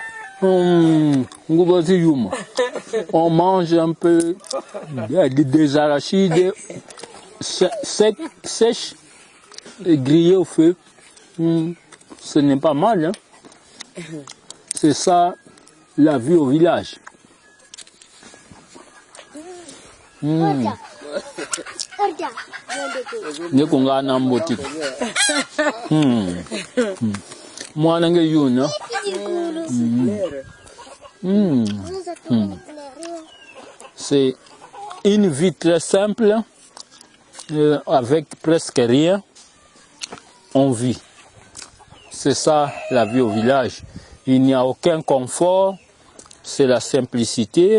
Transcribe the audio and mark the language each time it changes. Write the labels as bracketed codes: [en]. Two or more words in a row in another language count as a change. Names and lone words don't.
[fr] On mange un peu des arachides sèches et grillés au feu. Ce n'est pas mal. Hein? C'est ça la vie au village. [kg] Nekungana mboti. Mwana nge yuna. [fr] C'est une vie très simple, avec presque rien, on vit. C'est ça la vie au village. Il n'y a aucun confort, c'est la simplicité.